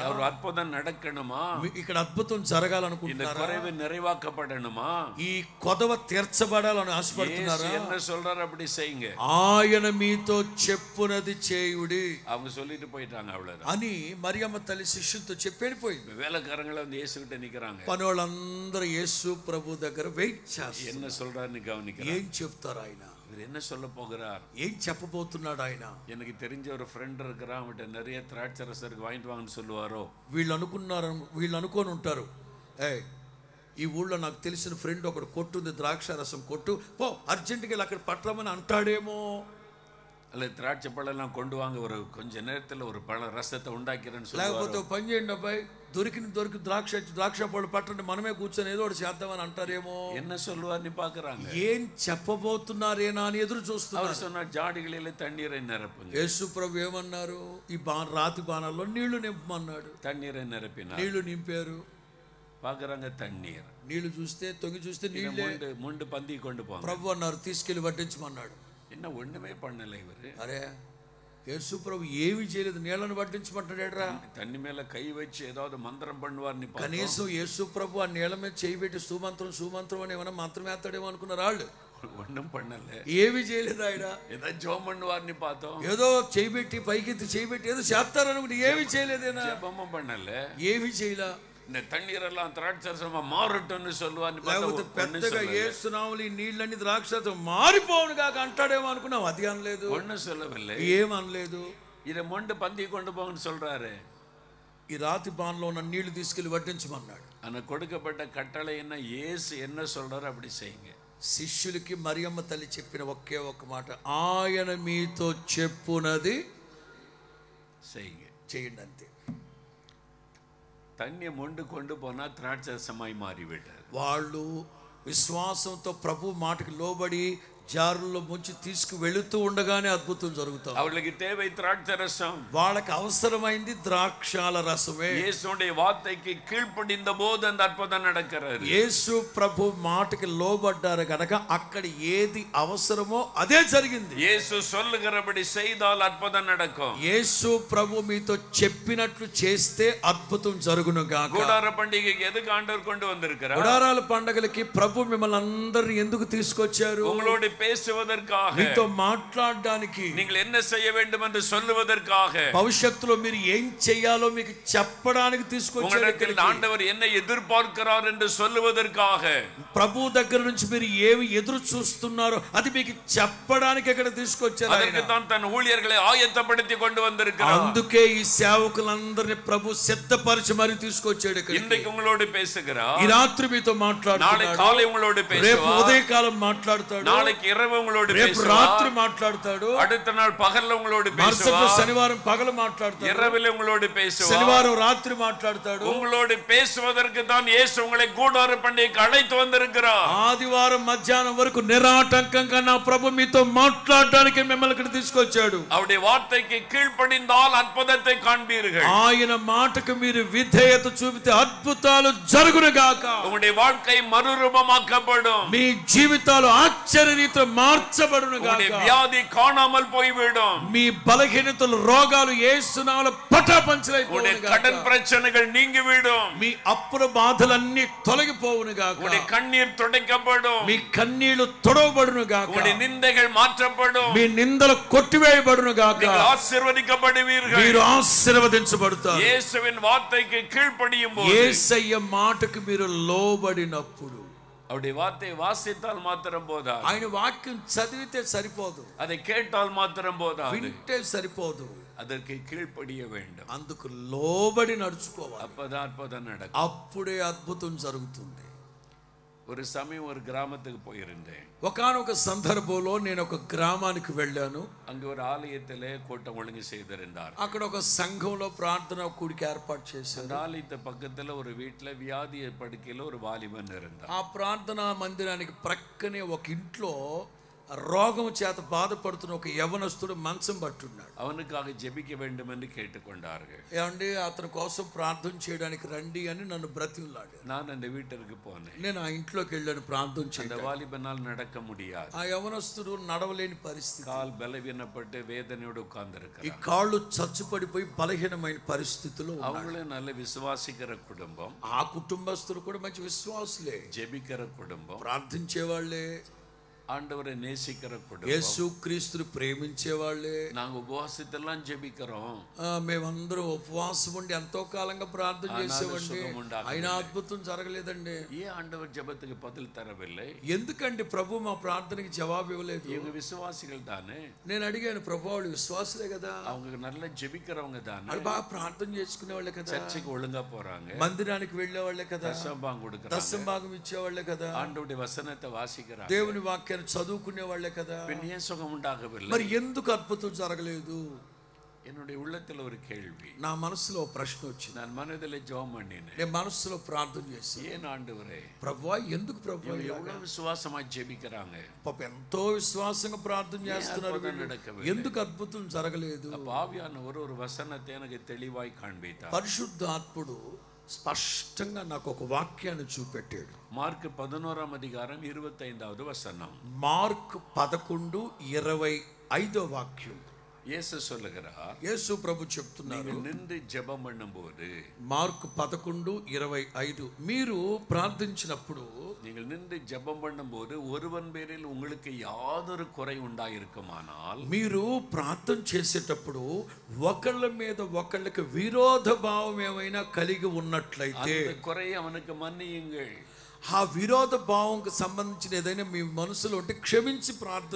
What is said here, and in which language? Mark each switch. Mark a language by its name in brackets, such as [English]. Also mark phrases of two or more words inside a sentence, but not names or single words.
[Tamil] ஒரு அற்புதம் நடக்கணுமா? [Telugu] ఇక్కడ అద్భుతం [Tamil] இந்த [Telugu] జరగాలనుకుంటున్నారా? [Tamil] குறைவு நிறைவாக்கப்படணுமா? [Telugu] ఈ కొదవ తీర్చబడాలని ఆశపడుతున్నారా? [Tamil] இயேசு என்ன சொல்றாரு அப்படி செய்யுங்க. [Telugu] ఆయన మీతో చెప్పునది చేయుడి [Tamil] அவங்க சொல்லிட்டு போயிட்டாங்க, அவ்வளவுதான். [Telugu] అని మరియమ్మ తల్లి శిష్యులతో చెప్పి వెళ్ళిపోయింది. [Tamil] வேலைக்காரங்களை வந்து இயேசு கிட்ட நிக்கிறாங்க. [Telugu] పనోళ్ళందరూ యేసు ప్రభు దగ్గర వెయిట్ చేస్తారు. [Tamil] என்ன சொல்றாருன்னு கவனிக்கிறாங்க. [Telugu] ఏం చెప్తారు ఆయన? [Tamil] இவர் என்ன சொல்ல போகிறார்? [Telugu] ఏం చెప్పబోతున్నాడు ఆయన? [Tamil] எனக்கு தெரிஞ்ச ஒரு ஃப்ரெண்ட் இருக்கிறான், அவன்கிட்ட நிறைய திராட்சை ரசருக்கு வாங்கிட்டு வாங்கன்னு சொல்லுவாரோ. [Telugu] వీళ్ళు అనుకొని ఉంటారు, ఈ ఊళ్ళో నాకు తెలిసిన ఫ్రెండ్ ఒకడు కొట్టుంది, ద్రాక్ష రసం కొట్టు, పో అర్జెంటుగా వెళ్ళి అక్కడ పట్టమని అంటాడేమో. [Tamil] அல்ல திராட்சை பழம் கொண்டு வாங்க, ஒரு கொஞ்ச நேரத்தில் ஒரு பழ ரசத்தை உண்டாக்கிறேன்னு [Telugu] లేకపోతే పని చేయండి అబ్బాయి, దొరికి ద్రాక్ష పళ్ళు పట్టండి, మనమే కూర్చొని ఏదో ఒకటి చేద్దామని అంటారేమో. [Tamil] என்ன சொல்லுவார்னு பார்க்கறாங்க. [Telugu] ఏం చెప్పబోతున్నారేనా అని ఎదురు చూస్తున్నారు. [Tamil] அவர் சொன்னார், ஜாடிகளிலே தண்ணீரை நிரப்புங்க. [Telugu] యేసు ప్రభు ఏమన్నారు, ఈ రాతి బాణాల్లో నీళ్లు నింపమన్నాడు. [Tamil] தண்ணீரை நிரப்பினார். [Telugu] నీళ్లు నింపారు. [Tamil] பார்க்கறாங்க தண்ணீர். [Telugu] నీళ్లు చూస్తే తొంగి చూస్తే నీళ్ళే. [Tamil] முண்டு பந்தி கொண்டு போங்க. [Telugu] ప్రభు అన్నారు, తీసుకెళ్లి వడ్డించమన్నాడు. [Tamil] என்ன ஒண்ணுமே பண்ணல இவரு. [Telugu] అరే యేసు ప్రభు ఏమీ చేయలేదు, నీళ్లను వడ్డించమంటాడేట్రా. [Tamil] தண்ணி மேல கை வச்சு ஏதாவது மந்திரம் பண்ணுவார்ని [Telugu] కనీసం యేసు ప్రభు ఆ నీళ్ల మీద చేయి పెట్టి సుమంత్రం అని ఏమైనా మంత్రం వేస్తాడేమో అనుకున్నారు వాళ్ళు. [Tamil] ஒன்றும் பண்ணல, [Telugu] ఏమీ చేయలేదు ఆయన. [Tamil] ஏதோ ஜெபம் பண்ணுவார்ని பார்த்தோம். [Telugu] ఏదో చేయి పెట్టి పైకెత్తి చేయి పెట్టి ఏదో చేస్తారనుకుంటే ఏమీ చేయలేదేనా. [Tamil] ஜெபமும் பண்ணல, [Telugu] ఏమీ చేయలా. [Tamil] இந்த தண்ணீரெல்லாம் திராட்சரசமா மாறட்டும்னு சொல்லுவார்ని [Telugu] లేకపోతే పెద్దగా యేసు నామములో ఈ నీళ్ళని ద్రాక్షరసం మారిపోవును గాక అంటాడేమో అనుకున్నాం. అది అనలేదు, [Tamil] ஒன்னும் சொல்லவில்லை, [Telugu] ఏమనలేదు. [Tamil] இதை மொண்டு பந்தி கொண்டு போங்கன்னு சொல்றாரு. [Telugu] ఈ రాతి బాణలో ఉన్న నీళ్లు తీసుకెళ్లి వడ్డించమన్నాడు. [Tamil] ஆனா கொடுக்கப்பட்ட கட்டளை என்ன, இயேசு என்ன சொல்றாரு அப்படி செய்யுங்க. [Telugu] శిష్యులకి మరియమ్మ తల్లి చెప్పిన ఒకే ఒక్క మాట, ఆయన మీతో చెప్పునది [Tamil] செய்யுங்க, [Telugu] చేయండి అంతే. [Tamil] தண்ணியை மொண்டு கொண்டு போனா திராட்சரசமாய் மாறிவிட்டார். [Telugu] వాళ్ళు విశ్వాసంతో ప్రభు మాటకి లోబడి జారుల్లో ముంచి తీసుకు వెళుతూ ఉండగానే అద్భుతం జరుగుతాం. [Tamil] அவர்களுக்கு தேவை திராட்சரசம், [Telugu] వాళ్ళకి అవసరమైంది ద్రాక్షాల రసమే. [Tamil] இயேசுடைய வார்த்தைக்கு கீழ்ப்படிந்த போது அந்த அற்புதம் நடக்கிறது. [Telugu] యేసు ప్రభు మాటకి లోబడ్డారు కనుక అక్కడ ఏది అవసరమో అదే జరిగింది. [Tamil] இயேசு சொல்லுகிறபடி செய்தால் அற்புதம் நடக்கும். [Telugu] యేసు ప్రభు మీతో చెప్పినట్లు చేస్తే అద్భుతం జరుగును గాక. [Tamil] கூடார பண்டிகைக்கு எதுக்கு ஆண்டவர் கொண்டு வந்திருக்கிறார்? [Telugu] గుడారాల పండగలకి ప్రభు మిమ్మల్ని అందరిని ఎందుకు తీసుకొచ్చారు? [Tamil] உங்களோடு பேசுவதற்காக, [Telugu] మీతో మాట్లాడడానికి, [Tamil] நீங்கள் என்ன செய்ய வேண்டும் என்று சொல்லுவதற்காக, [Telugu] భవిష్యత్తులో మీరు ఏం చేయాలో మీకు చెప్పడానికి తీసుకొచ్చారు. [Tamil] உங்களிடத்தில் ஆண்டவர் என்ன எதிர்பார்க்கிறார் என்று சொல்லுவதற்காக, [Telugu] ప్రభు దగ్గర నుంచి మీరు ఏమి ఎదురు చూస్తున్నారో అది మీకు చెప్పడానికి ఇక్కడ తీసుకొచ్చారు. [Tamil] அதற்கு தான் தன் ஊழியர்களை ஆயத்தப்படுத்தி கொண்டு வந்திருக்கிறார். [Telugu] అందుకే ఈ సేవకులందరినీ ప్రభు సిద్ధపరిచి మరి తీసుకొచ్చాడు. [Tamil] இன்றைக்கு உங்களோடு பேசுகிறார், [Telugu] ఈ రాత్రి మీతో మాట్లాడుతున్నాడు, [Tamil] நாளை காலை உங்களோடு [Telugu] రేపు [Tamil] பேசுவார், [Telugu] ఉదయకాలం మాట్లాడతాడు, [Tamil] நாளைக்கு இரவு உங்களோடு [Telugu] రేపు [Tamil] பேசுவார், [Telugu] రాత్రి మాట్లాడతాడు, [Tamil] அடுத்த நாள் பகல்ல உங்களோடு [Telugu] మరుసటి [Tamil] பேசுவார், [Telugu] శనివారం పగలు మాట్లాడతాడు, [Tamil] இரவில் உங்களோடு பேசுவார், [Telugu] శనివారం రాత్రి మాట్లాడతాడు. [Tamil] உங்களோடு பேசுவதற்கு தான் இயேசு உங்களை கூடார பண்டிகைக்கு அழைத்து வந்திருக்கிறார். [Telugu] ఆదివారం మధ్యాహ్నం వరకు నిరాటంకంగా నా ప్రభు మీతో మాట్లాడడానికి మిమ్మల్ని ఇక్కడ తీసుకొచ్చాడు. [Tamil] அவருடைய வார்த்தைக்கு கீழ்ப்படிந்தால் அற்புதத்தை காண்பீர்கள். [Telugu] ఆయన మాటకు మీరు విధేయత చూపితే అద్భుతాలు జరుగును గాక. [Tamil] உங்களுடைய வாழ்க்கை மறுரூபமாக்கப்படும். [Telugu] మీ జీవితాలు ఆశ్చర్య రీతిలో మార్చబడును [Tamil] உங்களுடைய [Telugu] గాక. [Tamil] வியாதி காணாமல் போய்விடும். [Telugu] మీ బలహీనతలు రోగాలు యేసు నామములో పటాపంచలైపోవును [Tamil] உங்களுடைய [Telugu] గాక. [Tamil] கடன் பிரச்சனைகள் நீங்கிவிடும். [Telugu] మీ అప్పుల బాధలన్నీ తొలగిపోవును గాక. [Tamil] உங்களுடைய கண்ணீர் துடைக்கப்படும். [Telugu] మీ కన్నీళ్లు తొడవబడును గాక. [Tamil] உங்களுடைய நிந்தைகள் மாற்றப்படும். [Telugu] మీ నిందలు కొట్టివేయబడును గాక. [Tamil] நீங்கள் ஆசீర్వదించబடுவீர்கள். [Telugu] మీరు ఆశీర్వదించబడతారు. [Tamil] இயேசுவின் வார்த்தைக்கு கீழ்ப்படியும் போது, [Telugu] యేసయ్య మాటకు మీరు లోబడినప్పుడు, [Tamil] அவருடைய வார்த்தை வாசித்தால் மாத்திரம் போதாது, [Telugu] ఆయన వాక్యం చదివితే సరిపోదు, [Tamil] அதை கேட்டால் மாத்திரம் போதாது, [Telugu] వింటే సరిపోదు, [Tamil] அதற்கு கீழ்ப்படிய வேண்டும். [Telugu] అందుకు లోబడి నడుచుకోవాలి. [Tamil] அப்பதான் அற்புதம் நடக்கும். [Telugu] అప్పుడే అద్భుతం జరుగుతుంది. [Tamil] ஒரு சமயம் ஒரு கிராமத்துக்கு போயிருந்தேன். [Telugu] ఒకానొక సందర్భంలో నేను ఒక గ్రామానికి వెళ్ళాను. [Tamil] அங்கு ஒரு ஆலயத்திலே கூட்டம் ஒழுங்கு செய்திருந்தார். [Telugu] అక్కడ ఒక సంఘంలో ప్రార్థన కూడిక ఏర్పాటు చేశారు. [Tamil] அந்த ஆலயத்து பக்கத்துல ஒரு வீட்டுல வியாதி படுக்கையில ஒரு வாலிபன் இருந்தார். [Telugu] ఆ ప్రార్థనా మందిరానికి ప్రక్కనే ఒక ఇంట్లో రోగం చేత బాధపడుతున్న ఒక యవనస్తుడు మంచం పట్టున్నాడు. [Tamil] அவனுக்காக ஜெபிக்க வேண்டும் என்று கேட்டுக்கொண்டார்கள். [Telugu] ఏమండి అతని కోసం ప్రార్థన చేయడానికి రండి అని నన్ను బ్రతిమలాడారు. [Tamil] நான் அந்த வீட்டிற்கு போனேன். [Telugu] నేను ఆ ఇంట్లోకి వెళ్ళాను ప్రార్థన [Tamil] அந்த [Telugu] చేయడానికి. [Tamil] வாலிபனால் நடக்க முடியாது. [Telugu] ఆ యవనస్తుడు నడవలేని పరిస్థితి, [Tamil] கால் பலவீனப்பட்டு வேதனையோடு [Telugu] ఈ [Tamil] உட்கார்ந்திருக்கிறார். [Telugu] కాళ్ళు చచ్చుపడిపోయి బలహీనమైన పరిస్థితిలో ఉన్నారు. [Tamil] அவங்களும் நல்ல விசுவாசிக்கிற குடும்பம், [Telugu] ఆ కుటుంబస్తులు కూడా మంచి విశ్వాసులే, [Tamil] ஜெபிக்கிற குடும்பம், [Telugu] ప్రార్థించే వాళ్ళే, [Tamil] ஆண்டவரை நேசிக்கிற குடும்பம். [Telugu] యేసు క్రీస్తుని ప్రేమించే వాళ్ళే. [Tamil] நாங்க உபவாசத்தெல்லாம் ஜெபிக்கிறோம், [Telugu] మేమందరం ఉపవాసం ఉండి ఎంతో కాలంగా ప్రార్థన చేసేవండి, సుఖం ఉండదు. అయినా అద్భుతం జరగలేదండి. [Tamil] ஏன் ஆண்டவர் ஜெபத்துக்கு பதில் தரவில்லை? [Telugu] ఎందుకండి ప్రభు మా ప్రార్థనకి జవాబు ఇవ్వలేదు? [Tamil] இவங்க விசுவாசிகள் தானே. [Telugu] నేను అడిగాను, ప్రభు వాళ్ళు విశ్వాసులే కదా, [Tamil] அவங்க நல்லா ஜெபிக்கிறவங்க தானே, [Telugu] వాళ్ళు బాగా ప్రార్థన చేసుకునే వాళ్ళే కదా, [Tamil] சர்ச்சுக்கு ஒழுங்கா போறாங்க, [Telugu] మందిరానికి వెళ్ళే వాళ్ళే కదా, [Tamil] தசம்பாகம் கொடுக்கறாங்க, [Telugu] దశంభాగం ఇచ్చేవాళ్లే కదా, [Tamil] ஆண்டவருடைய வசனத்தை வாசிக்கிறாங்க, [Telugu] దేవుని వాక్యాన్ని వాక్యాన్ని చదువుకునే వాళ్ళే కదా. [Tamil] பின் ஏன் சுகம் உண்டாகவில்லை? [Telugu] మరి ఎందుకు అద్భుతం జరగలేదు? [Tamil] என்னுடைய உள்ளத்துல ஒரு கேள்வி. [Telugu] నా మనసులో ప్రశ్న వచ్చింది. [Tamil] நான் மனதில் ஜெபம் பண்ணினேன். [Telugu] నేను మనసులో ప్రార్థన చేశాను. [Tamil] ஏன் ஆண்டவரே? [Telugu] ప్రభువా ఎందుకు ప్రభువా? [Tamil] எவ்வளவு விசுவாசமா ஜெபிக்கிறாங்க, [Telugu] పాప ఎంతో విశ్వాసంగా ప్రార్థన చేస్తున్నారు, ఎందుకు అద్భుతం జరగలేదు? [Tamil] ஆவியானவர் ஒரு வசனத்தை எனக்கு தெளிவாய் காண்பித்தார். [Telugu] పరిశుద్ధాత్ముడు స్పష్టంగా నాకు ఒక వాక్యాన్ని చూపెట్టాడు. మార్క్ 11వ అధికారం 25వ వచనం. మార్క్ 11:25 వాక్యం. [Tamil] இயேசு சொல்லுகிறார், [Telugu] యేసు ప్రభు చెప్తున్నారు, [Tamil] நீங்கள் நின்று ஜெபம் பண்ணும்போது, [Telugu] మార్క్ 11:25, మీరు ప్రార్థించినప్పుడు, [Tamil] நீங்கள் நின்று ஜெபம் பண்ணும்போது ஒருவன் பேரில் உங்களுக்கு யாதொரு குறை உண்டாயிருக்குமானால், [Telugu] మీరు ప్రార్థన చేసేటప్పుడు ఒకళ్ళ మీద ఒకళ్ళకి విరోధ భావం ఏమైనా కలిగి ఉన్నట్లయితే [Tamil] அந்த குறையை அவனுக்கு மன்னியுங்கள். [Telugu] ఆ విరోధ భావంకు సంబంధించిన ఏదైనా మీ మనసులో ఉంటే క్షమించి ప్రార్థన